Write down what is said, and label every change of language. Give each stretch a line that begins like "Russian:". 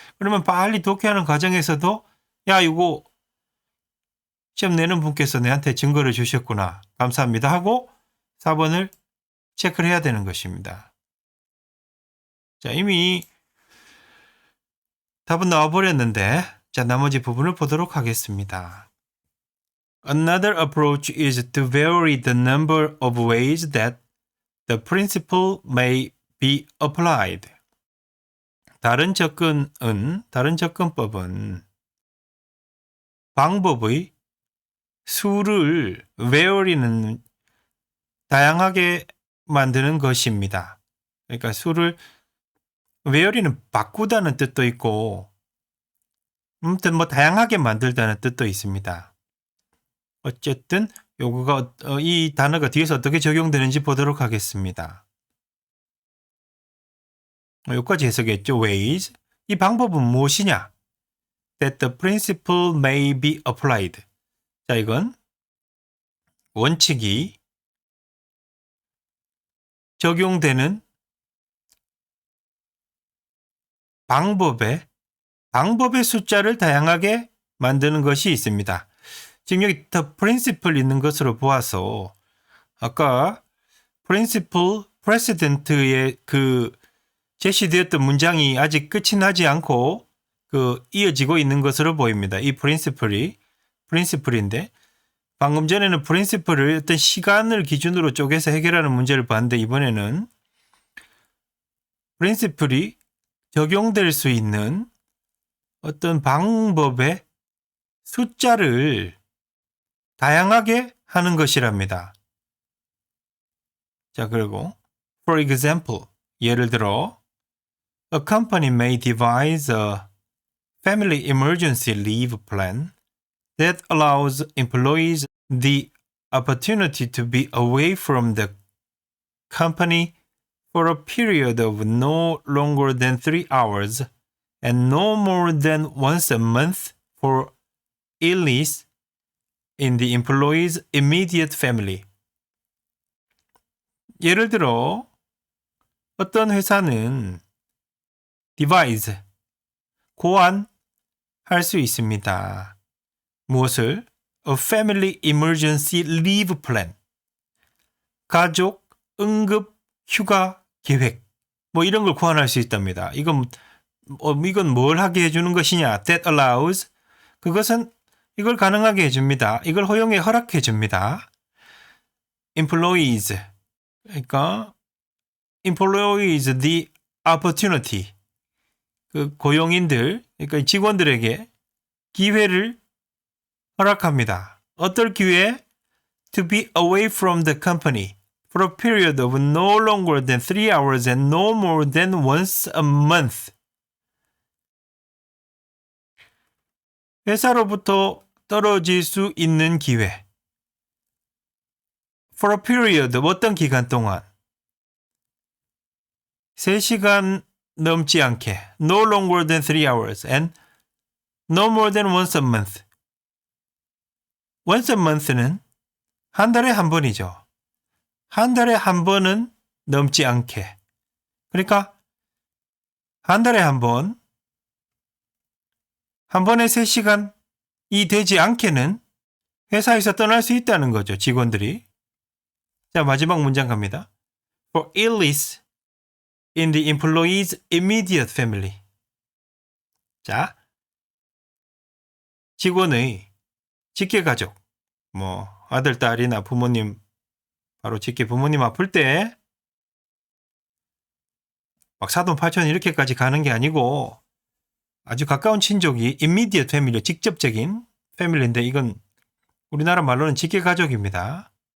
Korean: 그러면 빨리 독해하는 과정에서도 야 이거 시험 내는 분께서 내한테 증거를 주셨구나. 감사합니다 하고 4번을 체크를 해야 되는 것입니다. 자, 이미 답은 나와버렸는데 자, 나머지 부분을 보도록 하겠습니다.
English: Another approach is to vary the number of ways that the principle may be applied.
Korean: 다른 접근법은 방법의 수를 vary는 다양하게 만드는 것입니다. 그러니까 수를 vary는 바꾸다는 뜻도 있고 아무튼 뭐 다양하게 만들다는 뜻도 있습니다. 어쨌든 요거가 이 단어가 뒤에서 어떻게 적용되는지 보도록 하겠습니다. 여기까지 해석했죠. ways. 이 방법은 무엇이냐?
English: That the principle may be applied.
Korean: 자, 이건 원칙이 적용되는 방법의 숫자를 다양하게 만드는 것이 있습니다. 지금 여기 the principle 있는 것으로 보아서 아까 principle, precedent의 그 제시되었던 문장이 아직 끝이 나지 않고 그 이어지고 있는 것으로 보입니다. 이 principle인데 방금 전에는 principle를 어떤 시간을 기준으로 쪼개서 해결하는 문제를 봤는데 이번에는 principle이 적용될 수 있는 어떤 방법의 숫자를 다양하게 하는 것이랍니다. 자, 그리고
English: for example,
Korean: 예를 들어
English: A company may devise a family emergency leave plan that allows employees the opportunity to be away from the company for a period of no longer than 3 hours and no more than once a month for illness in the employee's immediate family.
Korean: 예를 들어 어떤 회사는 devise, 고안할 수 있습니다. 무엇을?
English: A family emergency leave plan.
Korean: 가족 응급 휴가 계획. 뭐 이런 걸 고안할 수 있답니다. 이건 뭘 하게 해주는 것이냐?
English: That allows.
Korean: 그것은 이걸 가능하게 해줍니다. 이걸 허락해 줍니다. Employees. 그러니까
English: employees the opportunity.
Korean: 그 고용인들, 그러니까 직원들에게 기회를 허락합니다. 어떨 기회?
English: To be away from the company for a period of no longer than 3 hours and no more than once a month.
Korean: 회사로부터 떨어질 수 있는 기회.
English: For a period,
Korean: 어떤 기간 동안. 3시간 넘지 않게.
English: No longer than 3 hours and no more than once a month. Once a month
Korean: 는 한 달에 한 번이죠. 한 달에 한 번은 넘지 않게. 그러니까 한 달에 한 번, 한 번에 3시간이 되지 않게는 회사에서 떠날 수 있다는 거죠. 직원들이. 자, 마지막 문장 갑니다.
English: For illness in the employee's immediate family.
Korean: 자, 직원의 직계가족, 뭐 아들, 딸이나 부모님, 바로 직계 부모님 아플 때 막 사돈, 팔촌 이렇게까지 가는 게 아니고 아주 가까운 친족이 immediate family, 직접적인 패밀리인데 이건 우리나라 말로는 직계가족입니다.